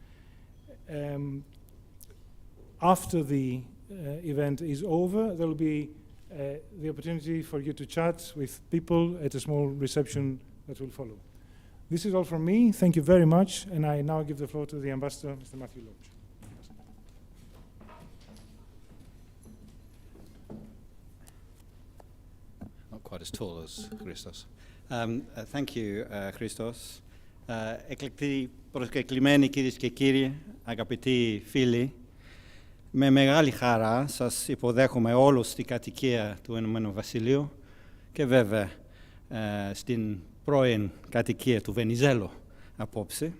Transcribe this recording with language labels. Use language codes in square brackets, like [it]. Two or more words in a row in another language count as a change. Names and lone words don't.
[en] After the event is over, there will be the opportunity for you to chat with people at a small reception that will follow. This is all from me. Thank you very much, and I now give the floor to the Ambassador, Mr. Matthew Lodge. Not quite as tall as Christos. Thank you, Christos. [el] Εκλεκτοί προσκεκλημένοι κυρίες και κύριοι, αγαπητοί φίλοι, με μεγάλη χαρά σας υποδέχομαι όλους στην κατοικία του Ηνωμένου Βασιλείου και βέβαια στην πρώην κατοικία του Βενιζέλου απόψε.